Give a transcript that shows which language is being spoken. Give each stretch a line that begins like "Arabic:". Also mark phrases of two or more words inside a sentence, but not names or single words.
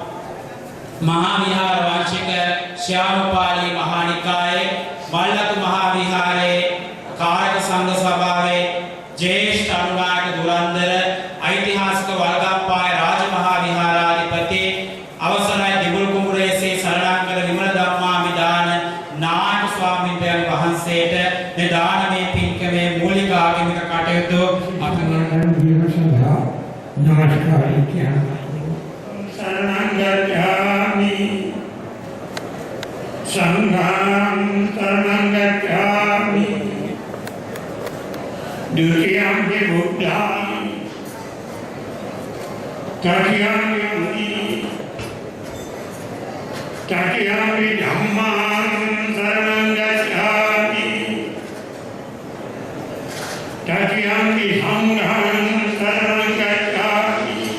Sinhala: මහා විහාර වාංශික ශ්‍යාමපාලි මහා නිකායේ මල්ලතු මහා විහාරයේ කාරක සංඝ සභාවේ ජේෂ්ඨ අනුනායක දුරන්දර ඓතිහාසික වල්ගම්පාය රාජමහා විහාරාධිපති අවසරයි දිගුල් කුඹුරේ ශ්‍රී සරණංකර විමල ධම්මාමිදාන නායක ස්වාමීන් වහන්සේට මේ දානමය පින්කමේ මූලික ආගමික කටයුතු අතනගන දීම සඳහා නමස්කාරය කියනවා.
Pali: शरणं गच्छामि संघं शरणं गच्छामि द्वितीयंपि बुद्धं तृतीयंपि धम्मं शरणं गच्छामि तृतीयंपि संघं शरणं गच्छामि